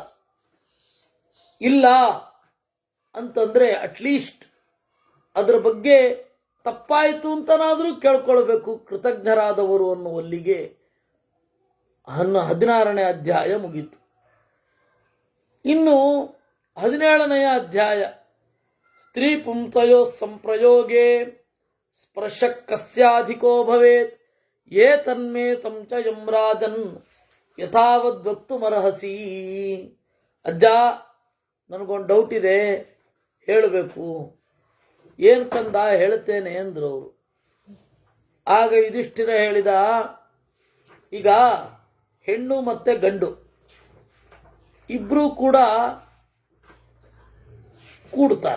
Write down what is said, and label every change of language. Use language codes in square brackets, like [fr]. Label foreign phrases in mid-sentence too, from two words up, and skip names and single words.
[kn] ಇಲ್ಲ ಅಂತಂದ್ರೆ ಅಟ್ಲೀಸ್ಟ್ ಅದರ ಬಗ್ಗೆ ತಪ್ಪಾಯಿತು ಅಂತನಾದರೂ ಕೇಳ್ಕೊಳ್ಬೇಕು ಕೃತಜ್ಞರಾದವರು ಅನ್ನುವಲ್ಲಿಗೆ 16ನೇ ಅಧ್ಯಾಯ ಮುಗೀತು. ಇನ್ನು 17ನೆಯ ಅಧ್ಯಾಯ, [sa] ಸ್ತ್ರೀ ಪುಂಸಯೋ ಸಂಪ್ರಯೋಗೆ ಸ್ಪರ್ಶ ಕಸ್ಯಾಧಿಕೋ ಭವೇತ್ ಯೇ ತನ್ಮೇ ತಂಚ ಯಮ್ರಾಜನ್ ಯಥಾವದ್ ಮರಹಸಿ. [kn] ಅಜ್ಜ, ನನಗೊಂದು ಡೌಟ್ ಇದೆ, ಹೇಳಬೇಕು. ಏನು ಕಂದ? ಹೇಳ್ತೇನೆ ಅಂದ್ರು ಅವರು. ಆಗ ಯುಧಿಷ್ಠಿರ ಹೇಳಿದ, ಈಗ ಹೆಣ್ಣು ಮತ್ತೆ ಗಂಡು ಇಬ್ರು ಕೂಡ ಕೂಡ್ತಾರೆ.